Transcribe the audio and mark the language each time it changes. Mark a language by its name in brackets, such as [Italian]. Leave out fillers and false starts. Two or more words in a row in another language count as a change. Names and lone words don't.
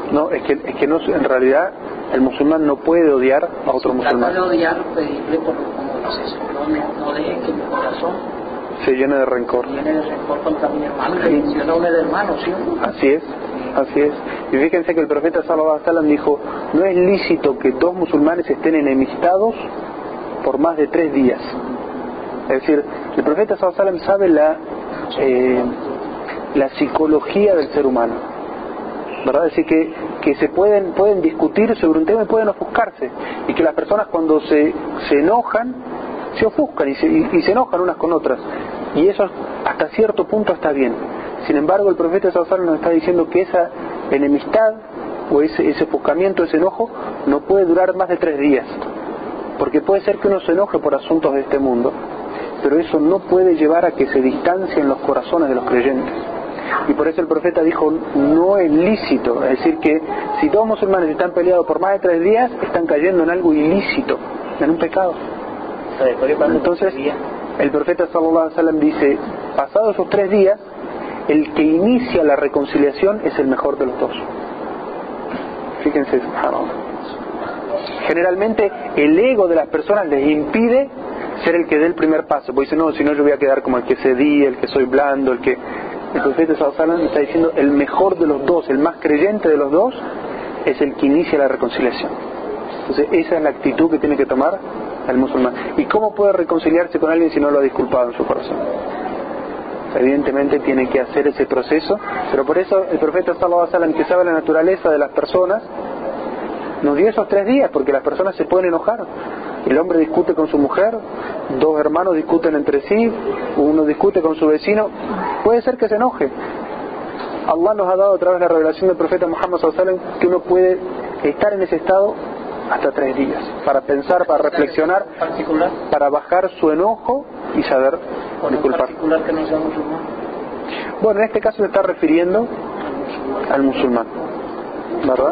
[Spanish] No, es que no, en realidad el musulmán no puede odiar a otro musulmán. Trata de odiar, pedirle por como dices, no dejes que mi corazón se llene de rencor. Contra mi hermano, y menciona un hermano, ¿sí? Así es, así es. Y fíjense que el profeta [Arabic] صلى الله عليه وسلم [Spanish] dijo, no es lícito que dos musulmanes estén enemistados por más de 3 días. Es decir, el profeta [Arabic] صلى الله عليه وسلم [Spanish] sabe la psicología del ser humano, ¿verdad? Es decir, que se pueden discutir sobre un tema y pueden ofuscarse, y que las personas cuando se enojan, se ofuscan y se enojan unas con otras, y eso hasta cierto punto está bien. Sin embargo, el profeta [Arabic] صلى الله عليه وسلم [Spanish] nos está diciendo que esa enemistad o ese ofuscamiento, ese enojo, no puede durar más de 3 días, porque puede ser que uno se enoje por asuntos de este mundo, pero eso no puede llevar a que se distancien los corazones de los creyentes. Y por eso el profeta dijo, no es lícito, es decir, que si dos musulmanes están peleados por más de 3 días, están cayendo en algo ilícito, en un pecado. Entonces, el profeta [Arabic] صلى الله عليه وسلم [Spanish] dice, pasados esos 3 días, el que inicia la reconciliación es el mejor de los dos. Fíjense, subhanallah. Generalmente el ego de las personas les impide ser el que dé el primer paso, porque dice, no, si no yo voy a quedar como el que cedí, el que soy blando, el profeta [Arabic] صلى الله عليه وسلم [Spanish] está diciendo, el mejor de los dos, el más creyente de los dos, es el que inicia la reconciliación. Entonces esa es la actitud que tiene que tomar el musulmán. ¿Y cómo puede reconciliarse con alguien si no lo ha disculpado en su corazón? Evidentemente tiene que hacer ese proceso, pero por eso el profeta [Arabic] صلى الله عليه وسلم, [Spanish] que sabe la naturaleza de las personas, nos dio esos 3 días, porque las personas se pueden enojar. El hombre discute con su mujer, 2 hermanos discuten entre sí, uno discute con su vecino, puede ser que se enoje. Allah nos ha dado a través de la revelación del profeta Muhammad [Arabic] صلى الله عليه وسلم [Spanish] que uno puede estar en ese estado hasta 3 días, para pensar, para reflexionar, para bajar su enojo y saber disculpar. Que no sea musulmán. Bueno, en este caso se está refiriendo al musulmán, ¿verdad?